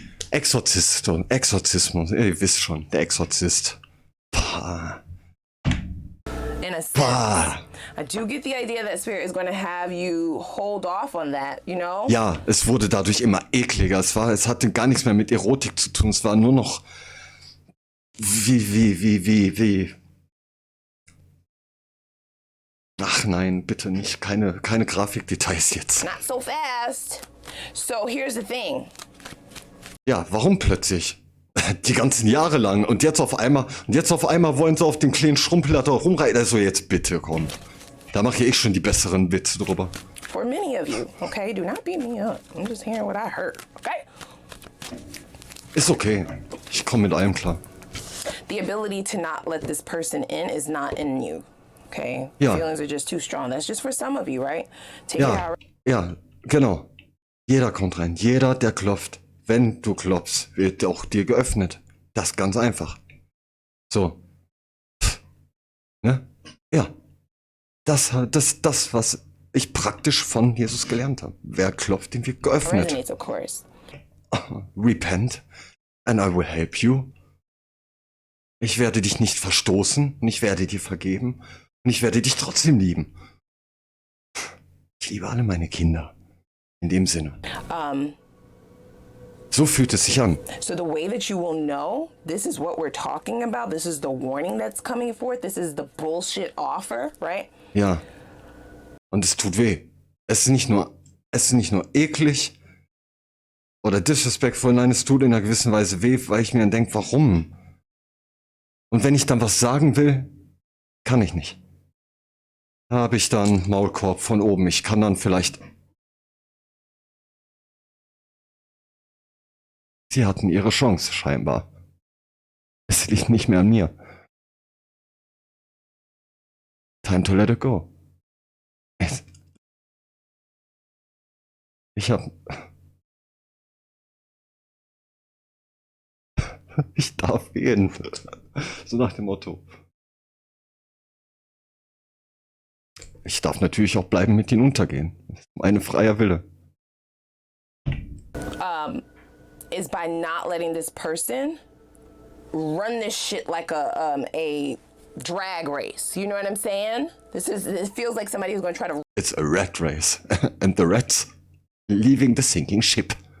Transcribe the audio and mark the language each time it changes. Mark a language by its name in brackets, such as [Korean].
[German] Exorzismus, ihr wisst schon, der Exorzist. Pah. [English] In a sense, I do get the idea that Spirit is going to have you hold off on that, you know? [German] Ja, es wurde dadurch immer ekliger. Es hatte gar nichts mehr mit Erotik zu tun. Es war nur noch wie. Ach nein, bitte nicht. Keine Grafikdetails jetzt. [English] Not so fast. So here's the thing. [German] Ja, warum plötzlich? Die ganzen Jahre lang. Und jetzt auf einmal wollen sie auf den kleinen Schrumpel da rumreiten. Also jetzt bitte, komm. Da mache ich schon die besseren Witze drüber. [English] For many of you, okay, do not beat me up. I'm just hearing what I heard, okay? [German] Ist okay. Ich komme mit allem klar. [English] The ability to not let this person in is not in you, okay? [German] Ja. [English] Feelings are just too strong. That's just for some of you, right? Take it out. [German] Ja, genau. Jeder kommt rein. Jeder, der klopft. Wenn du klopfst, wird auch dir geöffnet. Das ist ganz einfach. So. Ne? Ja. Das, was ich praktisch von Jesus gelernt habe. Wer klopft, dem wird geöffnet. [English] Resonates, of course. Repent and I will help you. [German] Ich werde dich nicht verstoßen und ich werde dir vergeben und ich werde dich trotzdem lieben. Ich liebe alle meine Kinder. In dem Sinne. So fühlt es sich an. [English] So the way that you will know this is what we're talking about, this is the warning that's coming forth, this is the bullshit offer, right? [German] Ja. Und es tut weh. Es ist nicht nur eklig oder disrespectful, nein, es tut in einer gewissen Weise weh, weil ich mir dann denke, warum? Und wenn ich dann was sagen will, kann ich nicht. Da habe ich dann Maulkorb von oben. Ich kann dann vielleicht. Sie hatten ihre Chance, scheinbar. Es liegt nicht mehr an mir. [English] Time to let it go. [German] Ich darf gehen. So nach dem Motto. Ich darf natürlich auch bleiben, mit ihnen untergehen. Das ist mein freier Wille. [English] Is by not letting this person run this shit like a drag race. You know what I'm saying? It feels like somebody who's going to try to It's a rat race. And the rats leaving the sinking ship.